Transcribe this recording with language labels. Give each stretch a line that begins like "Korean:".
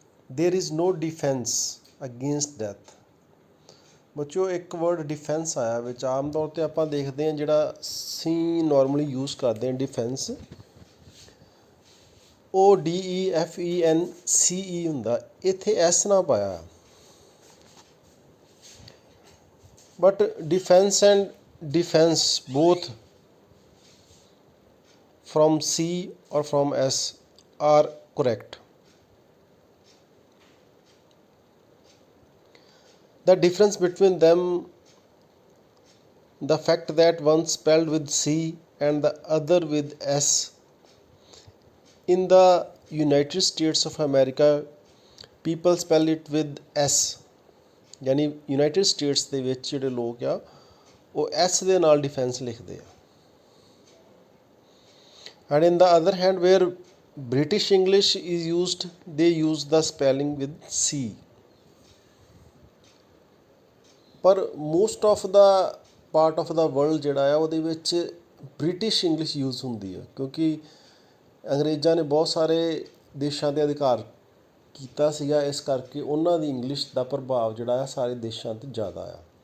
English: There is no defence against death.
Punjabi: ਬੱਚਿਓ ਇੱਕ word defence ਆਇਆ ਵਿੱਚ, ਆਮ ਤੌਰ 'ਤੇ ਆਪਾਂ ਦੇਖਦੇ ਹਾਂ ਜਿਹੜਾ ਅਸੀਂ ਨੋਰਮਲੀ ਯੂਜ਼ ਕਰਦੇ ਹਾਂ ਡਿਫੈਂਸ, ਉਹ DEFENCE ਹੁੰਦਾ, ਇੱਥੇ ਐਸ ਨਾ ਪਾਇਆ।
English: But defence and defense both from C or from S are correct. The difference between them, the fact that one spelled with C and the other with S. In the United States of America, people spell it with S.
Punjabi: ਯਾਨੀ United States ਦੇ ਵਿੱਚ ਜਿਹੜੇ ਲੋਕ ਆ ਉਹ S ਦੇ ਨਾਲ defence ਲਿਖਦੇ ਆ।
English: And in the other hand, where British English is used, they use the spelling with C.
Punjabi: ਪਰ
English: most of the part of the world
Punjabi: ਜਿਹੜਾ ਆ ਉਹਦੇ ਵਿੱਚ ਬ੍ਰਿਟਿਸ਼ ਇੰਗਲਿਸ਼ ਯੂਜ਼ ਹੁੰਦੀ ਆ, ਕਿਉਂਕਿ ਅੰਗਰੇਜ਼ਾਂ ਨੇ ਬਹੁਤ ਸਾਰੇ ਦੇਸ਼ਾਂ 'ਤੇ ਅਧਿਕਾਰ ਕੀਤਾ ਸੀਗਾ, ਇਸ ਕਰਕੇ ਉਹਨਾਂ ਦੀ ਇੰਗਲਿਸ਼ ਦਾ ਪ੍ਰਭਾਵ ਜਿਹੜਾ ਆ ਸਾਰੇ ਦੇਸ਼ਾਂ 'ਤੇ ਜ਼ਿਆਦਾ ਆ।